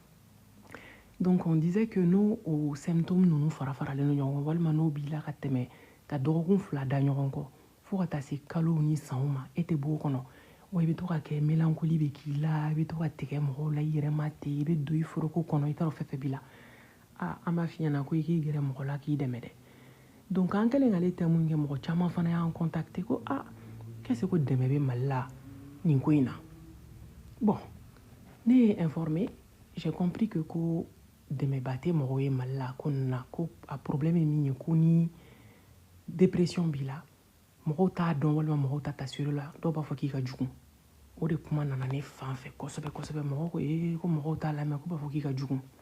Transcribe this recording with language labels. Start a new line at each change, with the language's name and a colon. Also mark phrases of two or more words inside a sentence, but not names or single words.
French: donc on disait que
Bambara: n'o o symptômes ninnu fara-faralen no ɲɔgɔn kan walima n'o b'i la ka tɛmɛ ka dɔgɔkun 2 da ɲɔgɔn kɔ fo ka taa se kalow ni sanw ma e tɛ bɔ o kɔnɔ wa i bɛ to ka kɛ mélancolie bɛ k'i la i bɛ to ka tigɛ mɔgɔw la i yɛrɛ ma ten i bɛ don i foroko kɔnɔ i t'a dɔn fɛn fɛn b'i la an b'a f'i ɲɛna ko i k'i gɛrɛ mɔgɔ la k'i dɛmɛ dɛ donc an kɛlen k'ale thème min kɛ mɔgɔ caman fana y'an contacter ko
French: qu'est-ce que
Bambara: dɛmɛ bɛ Mali la nin ko in na bon ne ye informé
French: j'ai compris que
Bambara: ko dɛmɛba tɛ mɔgɔw ye Mali la ko nin na ko a problème ye min ye ko ni dépression b'i la mɔgɔw t'a dɔn walima mɔgɔw ta tasiri la dɔw b'a fɔ k'i ka jugu o de kuma nana ne fan fɛ kosɛbɛ kosɛbɛ mɔgɔw ko ko mɔgɔw t'a lamɛn ko b'a fɔ k'i ka jugu